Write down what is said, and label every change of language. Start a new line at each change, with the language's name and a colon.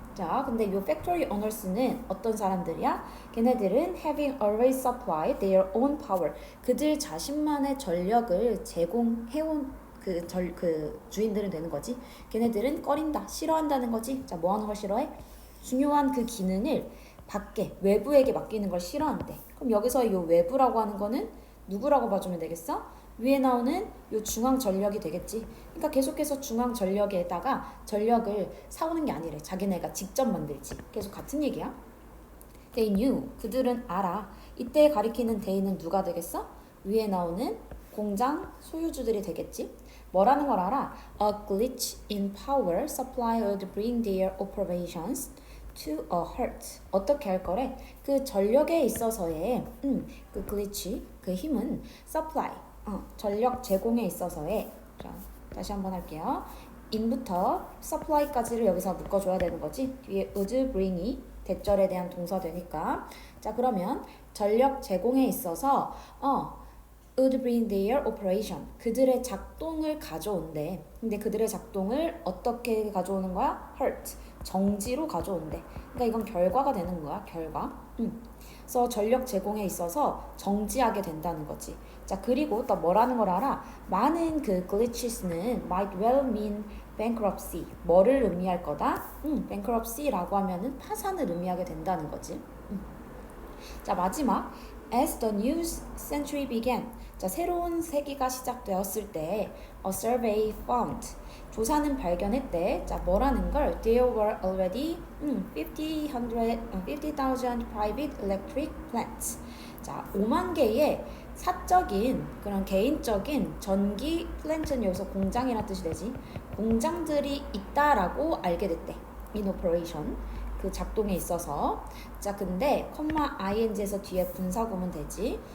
Korean: 자, 근데 이 factory owners는 어떤 사람들이야? 걔네들은
English: having always supplied their own power.
Korean: 그들 자신만의 전력을 제공해온 그 주인들은 되는 거지. 걔네들은 꺼린다, 싫어한다는 거지. 자, 뭐 하는 걸 싫어해? 중요한 그 기능을 밖에, 외부에게 맡기는 걸 싫어한대. 그럼 여기서 이 외부라고 하는 거는 누구라고 봐주면 되겠어? 위에 나오는 이 중앙 전력이 되겠지. 그러니까 계속해서 중앙 전력에다가 전력을 사오는 게 아니래. 자기네가 직접 만들지. 계속 같은 얘기야.
English: They knew.
Korean: 그들은 알아. 이때 가리키는 they는 누가 되겠어? 위에 나오는 공장 소유주들이 되겠지. 뭐라는 걸 알아?
English: A glitch in power supply would bring their operations to a halt.
Korean: 어떻게 할 거래? 그 전력에 있어서의 그 glitch, 그 힘은 supply, 전력 제공에 있어서의. 자, 다시 한번 할게요. in부터 supply까지를 여기서 묶어줘야 되는 거지. 뒤에 would bring이 대절에 대한 동사되니까. 자, 그러면 전력 제공에 있어서
English: would bring their operation.
Korean: 그들의 작동을 가져온대. 근데 그들의 작동을 어떻게 가져오는 거야? halt. 정지로 가져온대. 그러니까 이건 결과가 되는 거야. 결과. 그래서 전력 제공에 있어서 정지하게 된다는 거지. 자, 그리고 또 뭐라는 걸 알아? 많은 그
English: glitches는 might well mean bankruptcy.
Korean: 뭐를 의미할 거다? bankruptcy라고 하면은 파산을 의미하게 된다는 거지. 자, 마지막.
English: As the new century began.
Korean: 자, 새로운 세기가 시작되었을 때
English: a survey found.
Korean: 조사는 발견했대. 자, 뭐라는 걸?
English: There were already 50,000 private electric plants.
Korean: 자, 5만 개의 사적인 그런 개인적인 전기 플랜트는 여기서 공장이라는 뜻이 되지. 공장들이 있다라고 알게 됐대.
English: In operation.
Korean: 그 작동에 있어서. 자, 근데 ing에서 뒤에 분사구문 되지.